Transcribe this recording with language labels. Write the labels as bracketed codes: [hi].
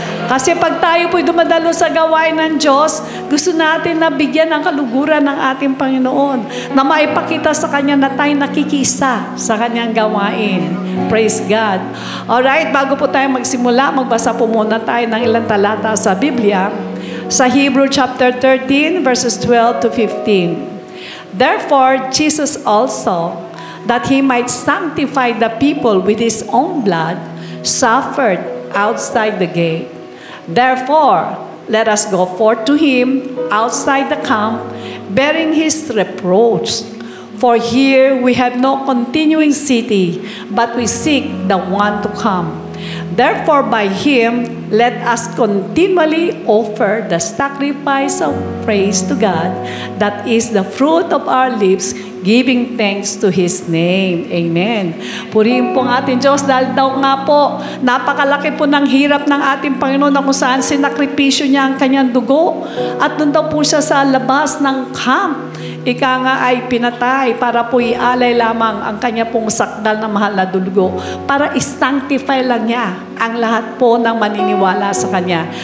[tl] Kasi pag tayo po'y dumadalo sa gawain ng Diyos, gusto natin na bigyan ng kaluguran ng ating Panginoon, na maipakita sa Kanya na tayo nakikisa sa Kanyang gawain. [en] Praise God. [tl] Alright, bago po tayo magsimula, magbasa po muna tayo ng ilang talata sa Biblia. [en] Sa Hebrew chapter 13, verses 12 to 15. Therefore, Jesus also, that He might sanctify the people with His own blood, suffered outside the gate. Therefore, let us go forth to Him outside the camp, bearing His reproach. For here we have no continuing city, but we seek the one to come. Therefore, by Him, let us continually offer the sacrifice of praise to God, that is the fruit of our lips, giving thanks to His name. Amen. [tl] Purihin po ang ating Diyos dahil daw nga po, napakalaki po ng hirap ng ating Panginoon na kung saan sinakripisyo niya ang kanyang dugo at doon daw po siya sa labas ng camp. Ika nga ay pinatay para po ialay lamang ang kanya pong sakdal na mahal na dugo para i-sanctify lang niya ang lahat po ng maniniwala sa kanya.